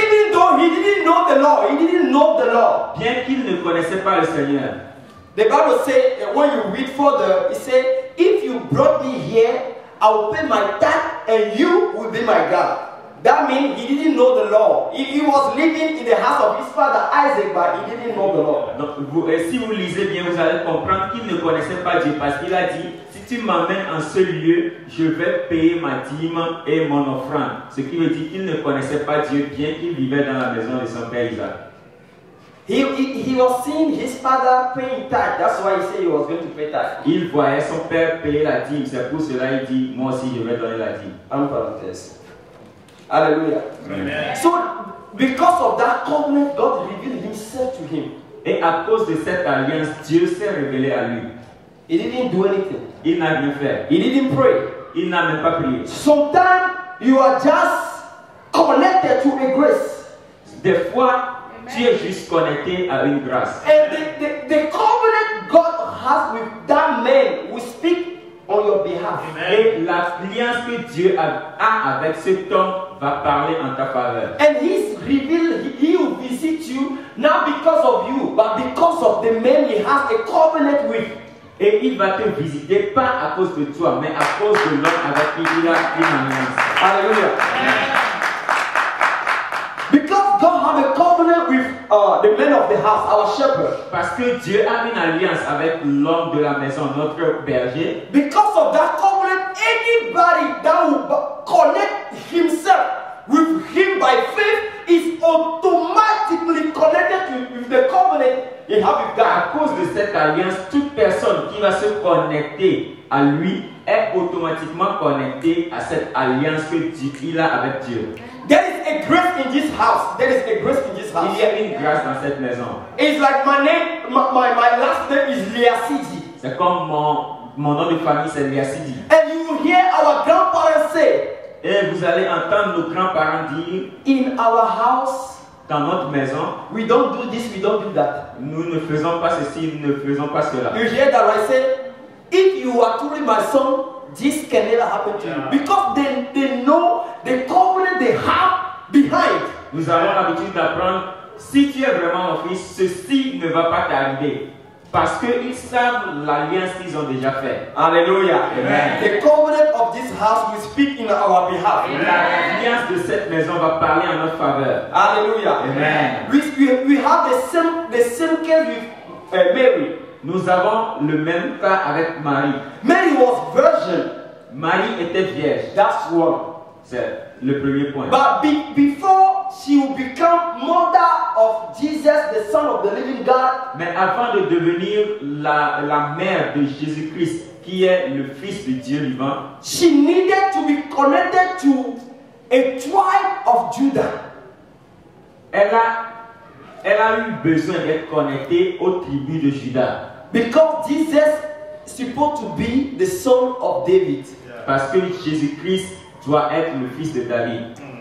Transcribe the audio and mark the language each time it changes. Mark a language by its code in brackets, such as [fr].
[en] Even though he didn't know the law, [fr] Bien qu'il ne connaissait pas le Seigneur. [en] The Bible says, when you read further, it says, if you brought me here, I will pay my tithe and you will be my God. That means he didn't know the law. He was living in the house of his father Isaac, but he didn't know the law. [fr] Donc, si vous lisez bien, vous allez comprendre qu'il ne connaissait pas Dieu parce qu'il a dit, si tu m'amènes en ce lieu, je vais payer ma dîme et mon offrande. Ce qui veut dire qu'il ne connaissait pas Dieu bien qu'il vivait dans la maison de son père Isaac. [en] He was seeing his father paying tithe. That's why he said he was going to pay tithe. [fr] Il voyait son père payer la dîme. C'est pour cela qu'il dit, moi aussi je vais donner la dîme. En parenthèse. Hallelujah. Amen. [en] So, because of that covenant, God revealed himself to him. [fr] Et à cause de cette alliance, Dieu s'est révélé à lui. [en] He didn't do anything. [fr] Il n'a rien fait. [en] He didn't pray. [fr] Il n'a même pas prié. [en] Sometimes you are just connected to a grace. [fr] Des fois, tu es juste connecté à une grâce. [en] And the covenant God has with that man will speak on your behalf. [fr] Et l'alliance que Dieu a avec cet homme va parler en ta faveur. [en] And he's revealed, he will visit you not because of you, but because of the man he has a covenant with. [fr] Et il va te visiter pas à cause de toi, mais à cause de l'homme avec qui il a une alliance. Hallelujah. [en] Because God had a covenant with the man of the house, our shepherd. [fr] Parce que Dieu a une alliance avec l'homme de la maison, notre berger. [en] Because of that covenant, anybody that will connect himself with him by faith is automatically connected with the covenant he has with God. [fr] À cause de cette alliance, toute personne qui va se connecter à lui est automatiquement connectée à cette alliance qu'il a avec Dieu. [en] There is a grace in this house. There is a grace in this house. [fr] Il y a une grâce dans cette maison. [en] It's like my name, my last name is Liasidi. [fr] C'est comme mon nom de famille, c'est Liasidi. [en] And you will hear our grandparents say, [fr] et vous allez entendre nos grands-parents dire, [en] in our house, [fr] dans notre maison, [en] we don't do this, we don't do that. [fr] Nous ne faisons pas ceci, nous ne faisons pas cela. [en] You hear that I say, if you are truly my son, this can never happen to you. Because they know the covenant they have behind. [fr] Nous avons l'habitude d'apprendre, si tu es vraiment mon fils, ceci ne va pas t'arriver. Parce qu'ils savent l'alliance qu'ils ont déjà faite. Hallelujah. Amen. [en] The covenant of this house will speak in our behalf. [fr] L'alliance de cette maison va parler en notre faveur. Hallelujah. Amen. [en] We have the same case with Mary. [fr] Nous avons le même cas avec Marie. [en] Mary was virgin. [fr] Marie était vierge. [en] That's one. [fr] C'est le premier point. [en] But before she will become mother of Jesus, the Son of the living God, [fr] mais avant de devenir la mère de Jésus-Christ, qui est le Fils de Dieu vivant, [en] she needed to be connected to a tribe of Judah. [fr] Elle a eu besoin d'être connectée aux tribus de Juda. [en] Because Jesus is supposed to be the son of David. [fr] Parce que Jésus-Christ doit être le fils de David.